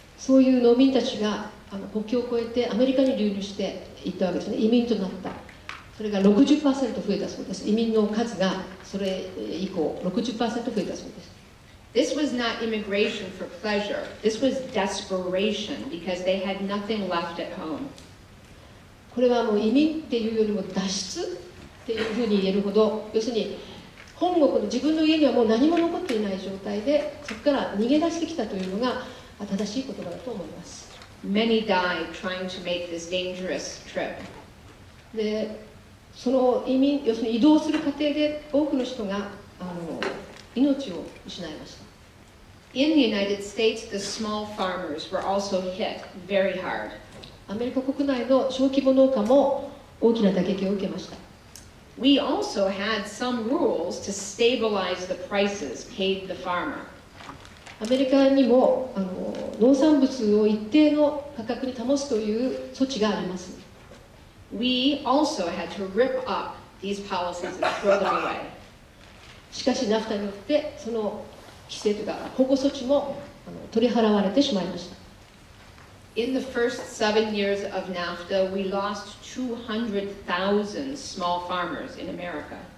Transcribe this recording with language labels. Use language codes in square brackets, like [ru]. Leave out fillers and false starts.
[ja] そういう農民たちが国境を越えてアメリカに流入していったわけですね。移民となった。それが 60% 増えたそうです。移民の数がそれ以降 60% 増えたそうです。 [en] This was not immigration for pleasure. This was desperation because they had nothing left at home. [ja] これはもう移民っていうよりも脱出っていうふうに言えるほど、要するに本国の自分の家にはもう何も残っていない状態で、そこから逃げ出してきたというのが正しい言葉だと思います。 [en] Many died trying to make this dangerous trip. [ja] で、その移民、要するに移動する過程で多くの人が命を失いました。 [en] In the United States, the small farmers were also hit very hard. [ja] アメリカ国内の小規模農家も大きな打撃を受けました。 [en] We also had some rules to stabilize the prices paid the farmer. [ja] アメリカにも農産物を一定の価格に保つという措置があります。 [en] We also had to rip up these policies and throw them away. [ja] しかし、ナフタによってその規制というか保護措置も取り払われてしまいました。 [en] In the first 7 years of NAFTA, we lost 200,000 small farmers in America.